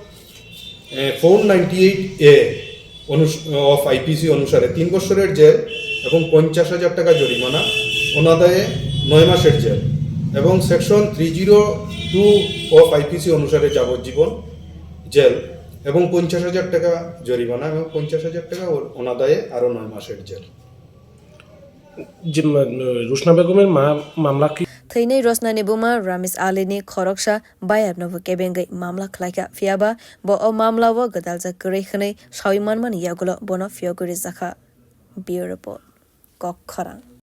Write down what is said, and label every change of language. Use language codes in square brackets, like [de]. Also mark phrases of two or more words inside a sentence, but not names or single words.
[bn] 498A [en] of IPC [bn] অনুসারে 3 বছরের জেল এবং 50,000 টাকা জরিমানা অনাদায়ে 9 মাসের জেল এবং [en] section 302 of IPC [bn] অনুসারে যাবজ্জীবন জেল এবং 50,000 টাকা জরিমানা এবং 50,000 টাকা অনাদায়ে আরো 9 মাসের জেল রোশনা বেগমের মামলা কি [trk] थैनै रसना नेबुमा रामेश आली नि खरकसा बायाबनबो केबेंगै मामला खलाइका फियाबा बो ओ मामला व गदालजा गरै खनै साविमान मान यागुलो बनो फियोगुरि जाखा बियो रिपोर्ट कखरा